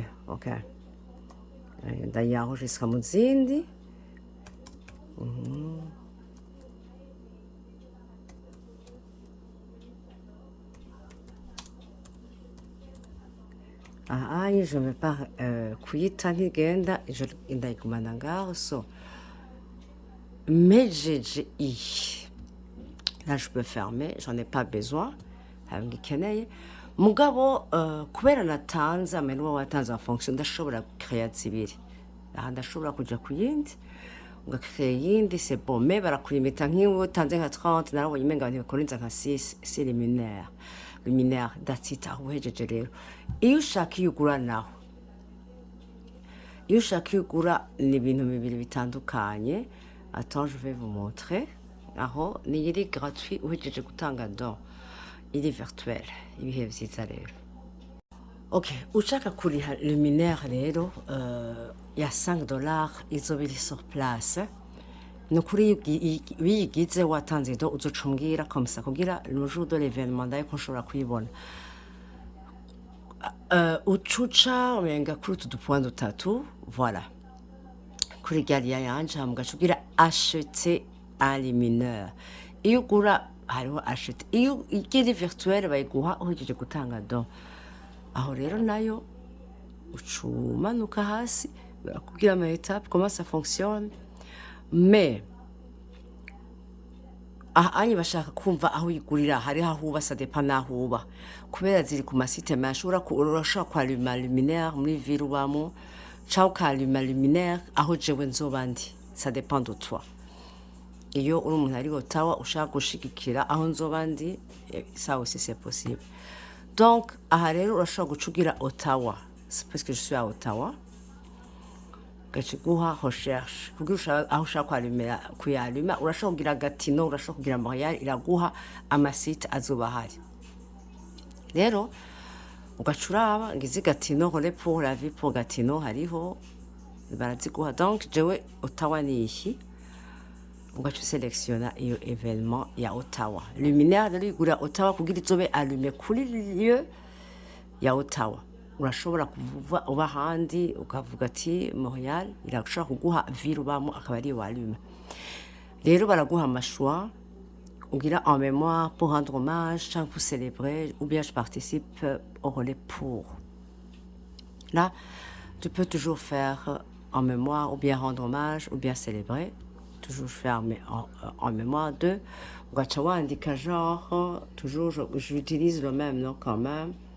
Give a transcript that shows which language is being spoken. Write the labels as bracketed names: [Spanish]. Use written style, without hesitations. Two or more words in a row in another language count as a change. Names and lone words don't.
[Rundi] Ok, ndayanregistre mu zindi. [French] Je ne vais pas [Rundi] kuyita ntigenda ndayigumana ngaho. [French] So mais là je peux fermer, j'en ai pas besoin, [Rundi] ngikeneye mugabo kubera natanze amenwa watanze [French] en fonction [Rundi] ndashobora créer zibiri, ndashobora kuja kuyindi ugakrea yindi, [French] c'est bon, mais [Rundi] barakulimita nk'iwo utanze nka 30 narabonye umenga ntibikorinza nka 6, [French] c'est luminaire, [English] that's it, [Rundi] aho uhejeje rero. Iyo ushaka iyo ugura naho, iyo ushaka iyo ugura ni ibintu bibiri bitandukanye. [French] Attends, je vais vous montrer. [Rundi] Aho ni iri gratuit uhejeje gutanga don, iri virtuel, ibihe vyiza rero. Ok, ushaka kuriha luminaire rero ya $5 izoba iri [French] sur place. [Rundi] Ni ukuri wiyigize watanze do uzoca umbwira [French] comme ça [Rundi] kugira [French] le jour de l'événement [Rundi] ndaye ko nshobora kuyibona. Ucuca umenga kuri utu dupoint dutatu, voilà, kuri galiya yanje mugaca ugira [French] acheter un luminaire. [Rundi] Iyo ugura hariho acheter, iyo iri virtuel bayiguha uhejeje gutanga don. Aho rero nayo ucumanuka hasi barakubwira ama étape [French] comment ça fonctionne, mais [Rundi] ahanye bashaka kumva aho uyigurira hari ahuba, [French] ça dépend [Rundi] naho uba, kubera ziri ku masite menshi urashobora kwaluma luminaire muri ville ubamo cyangwa ukaluma luminaire aho jewe nzoba ndi, [French] ça dépend de toi. [Rundi] Iyo uri umuntu ari Ottawa ushaka gushigikira aho nzoba ndi, [French] ça aussi c'est possible. [Rundi] Donc aha rero urashobora gucugira Ottawa, [French] c'est parce que je suis à Ottawa, [Rundi] gachiguha recherche kugira aho ushaka kuyaluma, urashobora kugira Gatineau, urashobora kugira Montréal, iraguha amasite azoba hari. Rero ugacuraba ngize Gatineau, [French] role pour la vie pour Gatineau [Rundi] hariho baraziguha. Donc jewe Ottawa ni ici, ugaca uselektiona iyo événement ya Ottawa. Luminaire rero igura Ottawa kugira izobe allume kuri lieu ya Ottawa. Urashobora kuvuva uba handi ukavuga ati Montréal, irashobora kuguha ville ubamo akaba ari walume. Rero baraguha amashwa ugira [French] en mémoire, pour rendre hommage, pour célébrer, ou bien je participe au relais pour. Là, tu peux toujours faire en mémoire, ou bien rendre hommage, ou bien célébrer. Toujours faire en mémoire de. Ugacha indique genre, toujours j'utilise le même nom quand même.